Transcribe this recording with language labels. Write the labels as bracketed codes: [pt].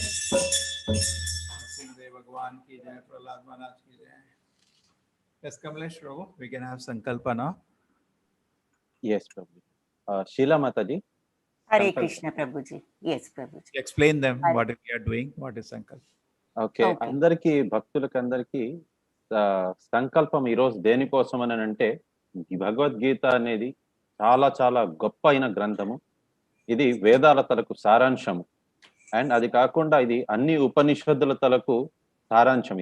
[hi] भगवान की जय, प्रहलाद महाराज की जय. [en] Yes, Kamlesh Prabhu, we can have Sankalpa now. Yes, Prabhu. Sheila Mataji. Hare Krishna Prabhuji. Yes, Prabhuji. Explain them what we are doing, what is Sankalpa. [te] Okay, అందరికి భక్తులకి అందరికి సంకల్పం ఈరోజు దేనికోసం అని అంటే ఈ భగవద్గీత అనేది చాలా చాలా గొప్ప అయిన గ్రంథము. ఇది వేదాల తలకు సారాంశము. అండ్ అది కాకుండా ఇది అన్ని ఉపనిషత్తుల తలకు సారాంశం.